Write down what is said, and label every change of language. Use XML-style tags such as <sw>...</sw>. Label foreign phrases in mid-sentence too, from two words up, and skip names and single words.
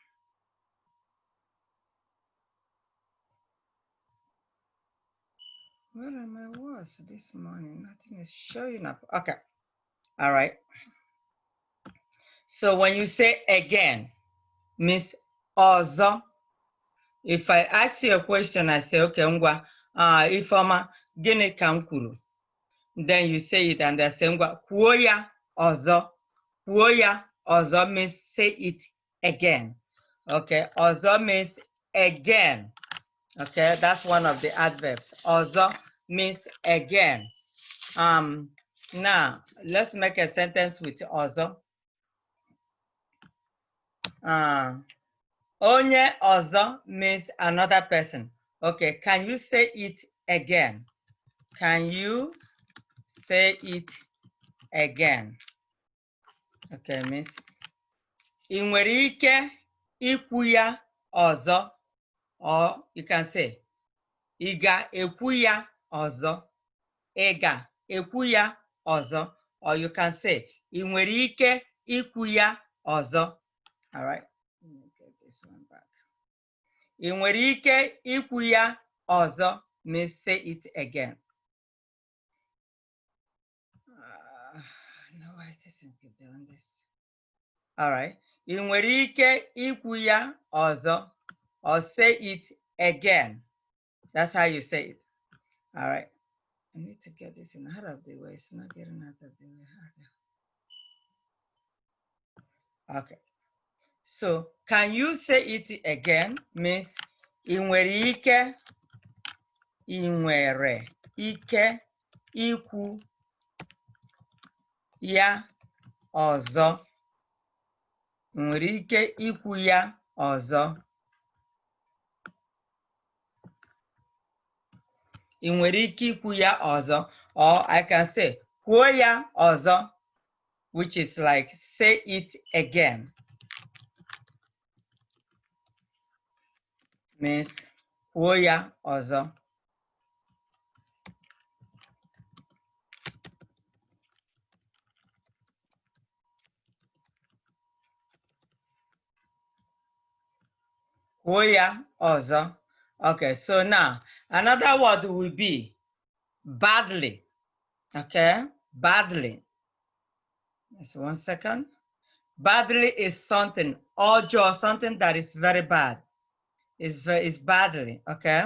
<en>Where are my words this morning? Nothing is showing up. Okay. All right. So when you say again, means ozo. If I ask you a question, I say,</en> <ig>okay, ngwa, Ifeoma, gịnị ka m kwuru?</ig> <en>Then you say it and I say,</en> <ig>ngwa, kwuo ya ọzọ. Kwuo ya ọzọ</ig> <en>means say it again. Okay, ọzọ means again. Okay, that's one of the adverbs. Ọzọ means again. Now, let's make a sentence with ọzọ.</en> <ig>Onye ọzọ</ig> <en>means another person. Okay, can you say it again? Can you say it again? Okay, means</en> <ig>ị nwere ike ikwu ya ọzọ,</ig> <en>or you can say</en> <ig>ị ga-ekwu ya ọzọ. Ị ga-ekwu ya ọzọ,</ig> <en>or you can say</en> <ig>ị nwere ike ikwu ya ọzọ.</ig> <en>All right, let me get this one back.</en> <ig>Ị nwere ike ikwu ya ọzọ</ig> <en>means say it again. No, I didn't keep doing this. All right.</en> <ig>Ị nwere ike ikwu ya ọzọ,</ig> <en>or say it again. That's how you say it. All right. I need to get this in out of the way. It's not getting out of the way. Okay. So, can you say it again?</en> <ig>Means ị nwere ike ikwu ya ọzọ. Nwere ike ikwu ya ọzọ. Ị nwere ike ikwu ya ọzọ,</ig> <en>or I can say</en> <ig>kwuo ya ọzọ,</ig> <en>which is like say it again.</en> <ig>Means kwuo ya ọzọ. Kwuo ya ọzọ.</ig> <en>Okay, so now another word will be badly. Okay, badly. Just 1 second. Badly is something ọjọọ, something that is very bad. It's badly. Okay.</en>